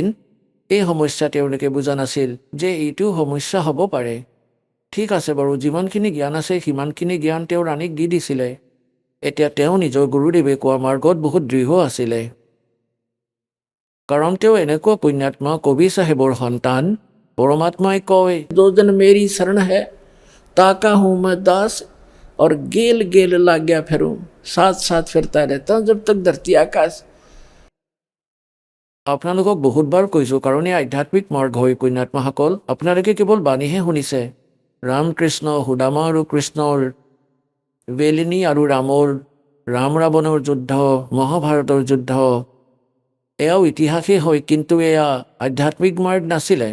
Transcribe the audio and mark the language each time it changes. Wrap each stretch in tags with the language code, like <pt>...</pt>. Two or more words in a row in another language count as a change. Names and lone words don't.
<as>এই সমস্যা তেওঁলোকে বুজা নাছিল যে এইটো সমস্যা হ'ব পাৰে। ঠিক আছে বাৰু, যিমানখিনি জ্ঞান আছে সিমানখিনি জ্ঞান তেওঁ ৰাণীক দি দিছিলে। এতিয়া তেওঁ নিজৰ গুৰুদেৱে কোৱা মাৰ্গত বহুত দৃঢ় আছিলে। কাৰণ তেওঁ এনেকুৱা পুণ্যাত্মা, কবি চাহেবৰ সন্তান। পৰমাত্মাই কয়,</as> <hi>जो जन मेरी शरण है ताका हूँ मैं दास और गेल गेल लाग गया फिरूं, साथ साथ फिरता रहता हूं जब तक धरती आकाश।</hi> <as>আপোনালোকক বহুতবাৰ কৈছোঁ, কাৰণ এই আধ্যাত্মিক মাৰ্গ হয় পুণ্যাত্মাসকল। আপোনালোকে কেৱল বাণীহে শুনিছে। ৰামকৃষ্ণ, সুদামা আৰু কৃষ্ণৰ, বেলিনী আৰু ৰামৰ, ৰাম ৰাৱণৰ যুদ্ধ, মহাভাৰতৰ যুদ্ধ, এয়াও ইতিহাসেই হয়, কিন্তু এয়া আধ্যাত্মিক মাৰ্গ নাছিলে।</as>